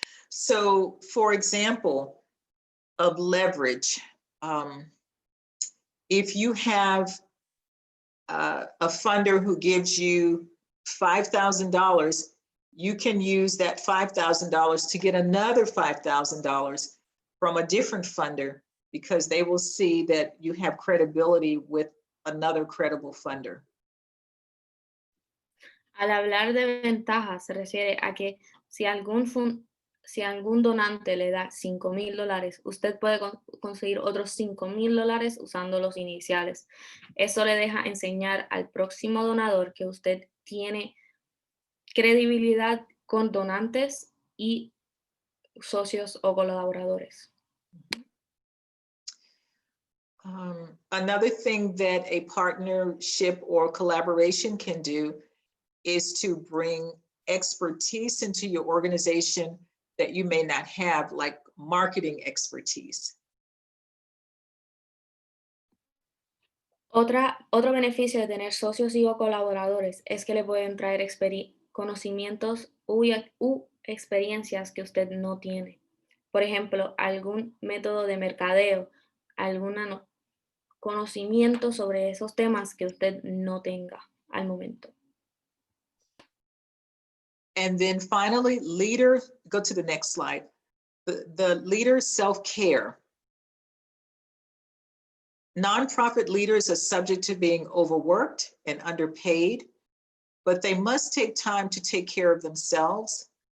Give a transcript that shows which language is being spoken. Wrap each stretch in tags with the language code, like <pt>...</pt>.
<en>So, for example, of leverage, if you have a funder who gives you $5,000, you can use that $5,000 to get another $5,000 from a different funder, because they will see that you have credibility with another credible funder.</en> <es>Al hablar de ventajas, se refiere a que si algún si algún donante le da $5,000, usted puede conseguir otros $5,000 usando los iniciales. Eso le deja enseñar al próximo donador que usted tiene credibilidad con donantes y socios o colaboradores.</es> <en>Another thing that a partnership or collaboration can do is to bring expertise into your organization that you may not have, like marketing expertise.</en> <es>Otro beneficio de tener socios y o colaboradores es que le pueden traer conocimientos u experiencias que usted no tiene. Por ejemplo, algún método de mercadeo, algún conocimiento sobre esos temas que usted no tenga al momento.</es> <en>And then finally, go to the next slide. The leader self-care. Nonprofit leaders are subject to being overworked and underpaid, but they must take time to take care of themselves.</en>